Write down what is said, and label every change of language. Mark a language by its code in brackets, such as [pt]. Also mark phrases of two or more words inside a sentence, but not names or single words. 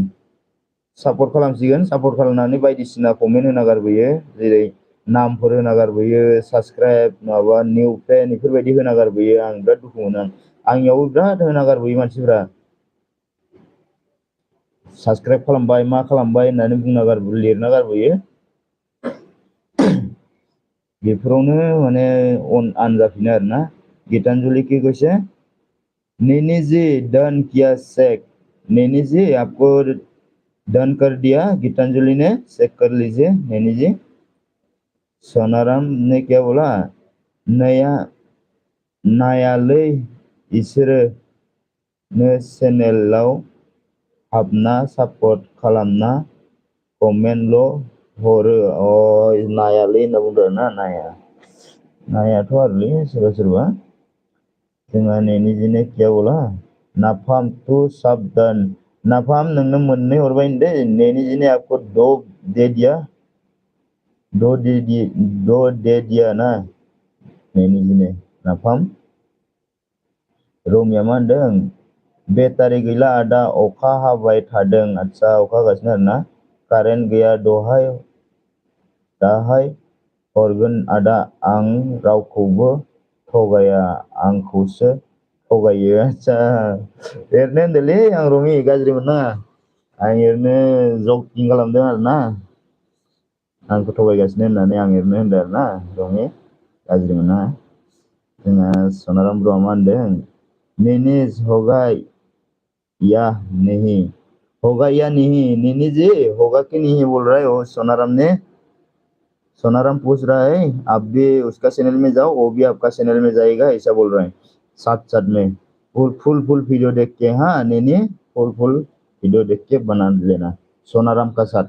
[brx] सापर्ट खालामसिगोन सापर्ट खालामनानै बायदिसिना कमेन्ट होना गारबोयो जेरै नामफोर होना गारबोयो साबस्क्राइब माबा निउ फेन बेफोरबायदि होना गारबोयो आं बिराद दुखु मोनो आंनियावबो बिराद होना गारबोयो मानसिफोरा साबस्क्राइब खालामबाय मा खालामबाय होननानै बुंना लिरना गारबोयो। बेफोरावनो माने आन जाफिनो आरोना [hi] गीतांजलि की कैसे नैनी जी डन किया चेक नैनी जी आपको डन कर दिया गीतांजलि ने चेक कर लीजिए नैनी जी। सोनाराम ने क्या बोला [brx] नया नायालै इसोरो नो चेनेलाव हाबना सापर्ट खालामना कमेन्टल' हरो नायालै होनना बुंदों आरोना नायाथ' आरोलै सोरबा सोरबा जोंहा [hi] नैनी जी ने क्या बोला [brx] नाफाम तू साबधान नाफाम नोंनो मोननै हरबाय होनदो [hi] नैनी जी ने आपको दो दे दिया दो दे दिया ना नैनी जी ने नाफाम। [brx] रमिया मा होनदों बेटारि गैला आदा अखा हाबाय थादों आदसा अखा हागासिनो आरोना कारेन्ट गैया दाहाय हरगोन आदा आं रावखौबो थगाया आंखौसो थगायो आदसा ओरैनो होनदोंलै आं रमि गाज्रि मोननाङा आं ओरैनो जकिं खालामदों आरोना आंखौ थगायगासिनो होननानै आं ओरैनो होनदों आरोना रमि गाज्रि मोननाङा। जोंहा सनाराम ब्र'आ मा होनदों [hi] निनिस होगा या नहीं होगा या नहीं नैनी जी होगा कि नहीं बोल रहा है वो सोनाराम ने सोनाराम पूछ रहा है आप भी उसका चैनल में जाओ वो भी आपका चैनल में जाएगा ऐसा बोल रहे हैं साथ साथ में [en] full video [hi] देख के हाँ नैनी [en] full video [hi] देख के बना लेना सोनाराम का साथ।